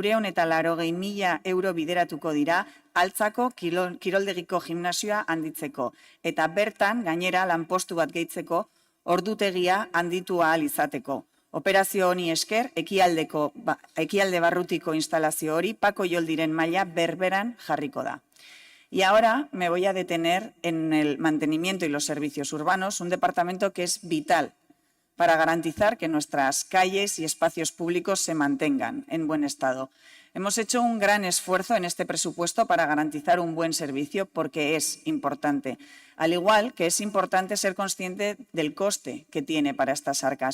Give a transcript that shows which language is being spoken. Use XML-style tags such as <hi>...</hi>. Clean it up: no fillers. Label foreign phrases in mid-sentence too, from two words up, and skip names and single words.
<eu>380.000 euro bideratuko dira Altzako kiroldegiko gimnasioa handitzeko, eta bertan gainera lanpostu bat gehitzeko ordutegia handitu ahal izateko. Operazio honi esker, ekialde barrutiko instalazio hori Pako Joldiren maila berberan jarriko da.</eu> <es>Y ahora me voy a detener en el mantenimiento y los servicios urbanos, un departamento que es vital para garantizar que nuestras calles y espacios públicos se mantengan en buen estado. Hemos hecho un gran esfuerzo en este presupuesto para garantizar un buen servicio porque es importante, al igual que es importante ser consciente del coste que tiene para estas arcas.</es>